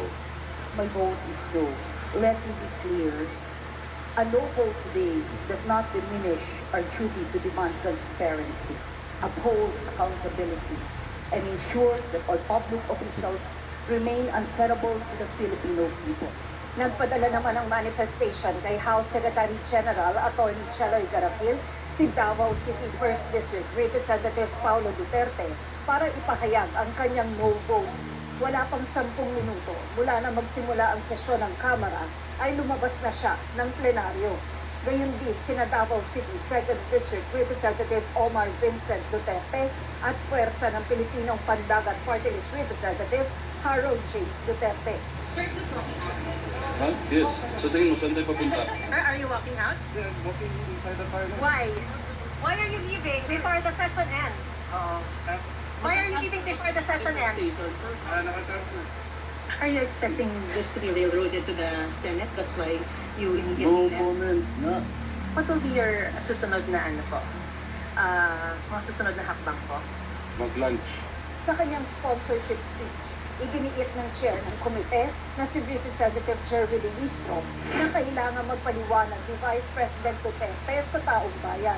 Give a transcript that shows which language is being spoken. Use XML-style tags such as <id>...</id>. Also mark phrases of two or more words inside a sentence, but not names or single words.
<en>My vote is no. Let me be clear. A no vote today does not diminish our duty to demand transparency, uphold accountability, and ensure that all public officials remain answerable to the Filipino people.</en> <tl>Nagpadala naman ng manifestation kay House Secretary General Attorney Cheloy Garafil si Davao City 1st District Representative Paulo Duterte para ipahayag ang kanyang</tl> <en>no vote.</en> <tl>Wala pang 10 minuto mula na magsimula ang sesyon ng Kamara ay lumabas na siya ng plenaryo. Gayun din sina Davao City 2nd District Representative Omar Vincent Duterte at puwersa ng Pilipinong Pandagat Party List Representative Harold James Duterte.</tl> <en>Huh? Yes.</en> <tl>Sa tingin mo, saan tayo papunta?</tl> <en>Are you walking out? Yeah, walking inside the parliament. Why? Why are you leaving before the session ends? Why are you leaving before the session ends?</en> <tl>Nakatarso.</tl> <en>Are you expecting this to be railroaded to the Senate? That's why you No immediately left? comment. Na. What will be your</en> <tl>susunod na ano po? Mga susunod na hakbang po? Mag-lunch. Sa kanyang</tl> <en>sponsorship speech,</en> <tl>iginiit ng chair ng komite na si Representative Jervy Luistro na kailangan magpaliwanag ni Vice President Duterte sa taong bayan.</tl>